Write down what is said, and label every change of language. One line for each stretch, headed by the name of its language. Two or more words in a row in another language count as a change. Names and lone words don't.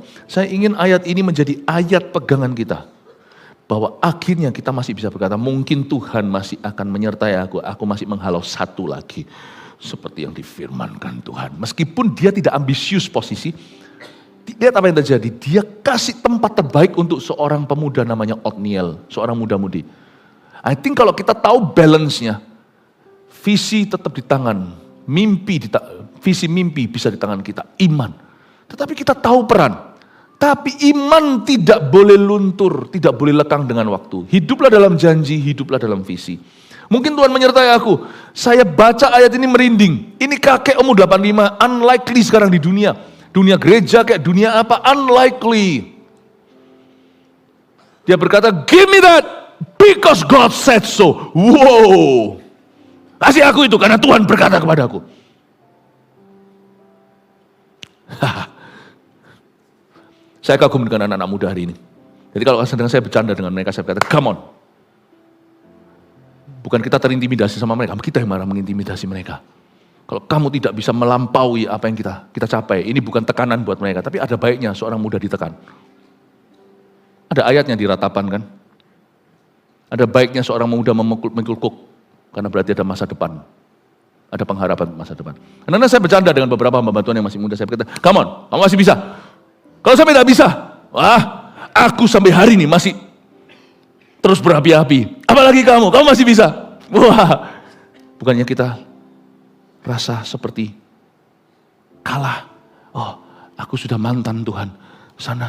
Indonesian: Saya ingin ayat ini menjadi ayat pegangan kita. Bahwa akhirnya kita masih bisa berkata, mungkin Tuhan masih akan menyertai aku masih menghalau satu lagi. Seperti yang difirmankan Tuhan. Meskipun dia tidak ambisius posisi, lihat apa yang terjadi. Dia kasih tempat terbaik untuk seorang pemuda namanya Otniel, seorang muda-mudi.
English: I think
Indonesian: kalau kita tahu balance-nya, visi tetap di tangan, visi mimpi bisa di tangan kita, iman. Tetapi kita tahu peran. Tapi iman tidak boleh luntur, tidak boleh lekang dengan waktu. Hiduplah dalam janji, hiduplah dalam visi. Mungkin Tuhan menyertai aku. Saya baca ayat ini merinding. Ini kakek umur 85, unlikely sekarang di dunia. Dunia gereja kayak dunia apa, unlikely. Dia berkata,
English: give me that. Because God said so. Wow.
Indonesian: Kasih aku itu karena Tuhan berkata kepadaku. Saya kagum dengan anak-anak muda hari ini. Jadi kalau sedang saya bercanda dengan mereka, saya berkata,
English: come on.
Indonesian: Bukan kita terintimidasi sama mereka, kita yang marah mengintimidasi mereka. Kalau kamu tidak bisa melampaui apa yang kita capai, ini bukan tekanan buat mereka, tapi ada baiknya seorang muda ditekan. Ada ayatnya di Ratapan kan? Ada baiknya seorang muda mengkulkuk, karena berarti ada masa depan. Ada pengharapan masa depan. Karena saya bercanda dengan beberapa hamba Tuhan yang masih muda, saya berkata,
English: come on,
Indonesian: kamu masih bisa. Kalau sampai tidak bisa, wah, aku sampai hari ini masih terus berapi-api. Apalagi kamu masih bisa. Wah, bukannya kita rasa seperti kalah. Oh, aku sudah mantan Tuhan sana.